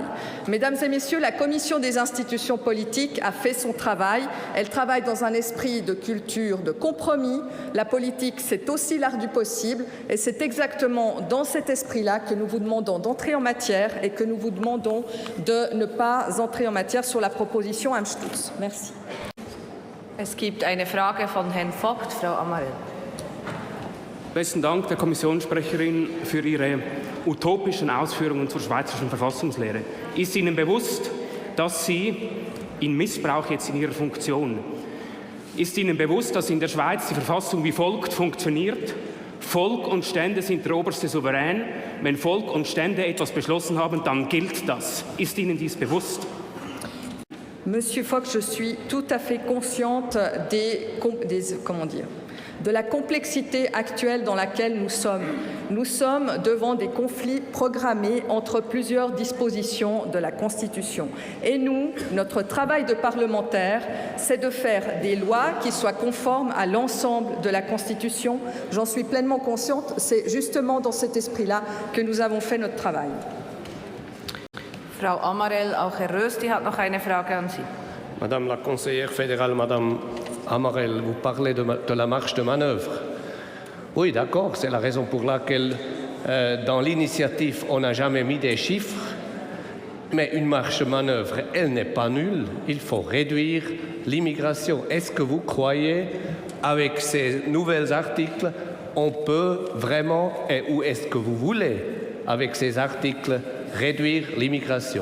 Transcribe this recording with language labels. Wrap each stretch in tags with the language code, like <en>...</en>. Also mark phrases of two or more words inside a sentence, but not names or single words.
<fr>Mesdames et messieurs, la Commission des institutions politiques a fait son travail. Elle travaille dans un esprit de culture de compromis. La politique, c'est aussi l'art du possible. Et c'est exactement dans cet esprit-là que nous vous demandons d'entrer en matière et que nous vous demandons de ne pas entrer en matière sur la proposition Amstutz. Merci.</fr> <de>Es gibt eine Frage von Herrn Vogt, Frau Amarell. Besten Dank der Kommissionssprecherin für Ihre utopischen Ausführungen zur schweizerischen Verfassungslehre. Ist Ihnen bewusst, dass Sie in Missbrauch jetzt in Ihrer Funktion, ist Ihnen bewusst, dass in der Schweiz die Verfassung wie folgt funktioniert? Volk und Stände sind der oberste Souverän. Wenn Volk und Stände etwas beschlossen haben, dann gilt das. Ist Ihnen dies bewusst?</de> <fr>Monsieur Fox, je suis tout à fait consciente de la complexité actuelle dans laquelle nous sommes. Nous sommes devant des conflits programmés entre plusieurs dispositions de la Constitution. Et nous, notre travail de parlementaire, c'est de faire des lois qui soient conformes à l'ensemble de la Constitution. J'en suis pleinement consciente. C'est justement dans cet esprit-là que nous avons fait notre travail.</fr> <de>Frau Amarell, auch Herr Rösti hat noch eine Frage an Sie.</de> <fr>Madame la conseillère fédérale, Madame Amarell, vous parlez de la marge de manœuvre. Oui, d'accord, c'est la raison pour laquelle dans l'initiative, on n'a jamais mis des chiffres, mais une marge de manœuvre, elle n'est pas nulle. Il faut réduire l'immigration. Est-ce que vous croyez, avec ces nouveaux articles, on peut vraiment, ou est-ce que vous voulez, avec ces articles, réduire l'immigration?</fr>